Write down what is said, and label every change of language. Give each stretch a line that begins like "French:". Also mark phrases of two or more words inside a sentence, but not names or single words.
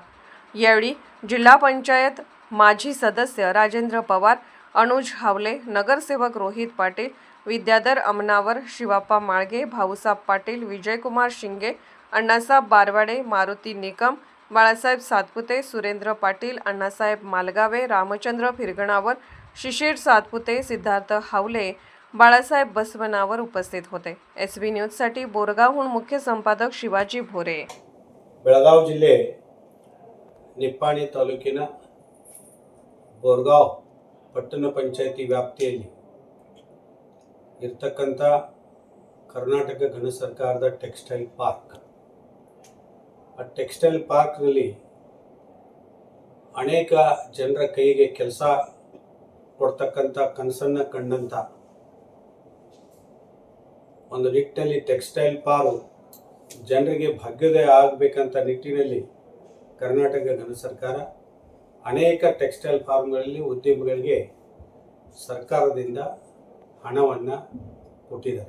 Marathi: यावेळी जिल्हा पंचायत माजी सदस्य राजेंद्र पवार, अनुज हावले, नगरसेवक रोहित पाटील, विद्याधर अमनावर, शिवाप्पा माळगे, भाऊसाहेब पाटील, विजयकुमार शिंगे, अण्णासाहेब बारवाडे, मारुती निकम, बाळासाहेब सातपुते, सुरेंद्र पाटील, अण्णासाहेब मालगावे, रामचंद्र फिरगणावर, शिशिर सातपुते, सिद्धार्थ हावले, बाळासाहेब बसवनावर उपस्थित होते. SB न्यूजसाठी बोरगावहून मुख्य संपादक शिवाजी भोरे.
Kannada: ಬೆಳಗಾವಿ ಜಿಲ್ಲೆ ನಿಪ್ಪಾಣಿ ತಾಲೂಕಿನ ಬೋರ್ಗಾವ್ ಪಟ್ಟಣ ಪಂಚಾಯಿತಿ ವ್ಯಾಪ್ತಿಯಲ್ಲಿ ಇರ್ತಕ್ಕಂಥ ಕರ್ನಾಟಕ ಘನ ಸರ್ಕಾರದ ಟೆಕ್ಸ್ಟೈಲ್ ಪಾರ್ಕ್. ಆ ಟೆಕ್ಸ್ಟೈಲ್ ಪಾರ್ಕ್ನಲ್ಲಿ ಅನೇಕ ಜನರ ಕೈಗೆ ಕೆಲಸ ಕೊಡ್ತಕ್ಕಂಥ ಕನಸನ್ನು ಕಂಡಂಥ ಒಂದು ನಿಟ್ಟಿನಲ್ಲಿ ಟೆಕ್ಸ್ಟೈಲ್ ಪಾರ್ಕ್ ಜನರಿಗೆ ಭಾಗ್ಯೋದಯ ಆಗಬೇಕಂತ ನಿಟ್ಟಿನಲ್ಲಿ ಕರ್ನಾಟಕ ಘನ ಸರ್ಕಾರ ಅನೇಕ ಟೆಕ್ಸ್ಟೈಲ್ ಫಾರ್ಮ್ಗಳಲ್ಲಿ ಉದ್ಯಮಿಗಳಿಗೆ ಸರ್ಕಾರದಿಂದ ಹಣವನ್ನು ಕೊಟ್ಟಿದ್ದಾರೆ.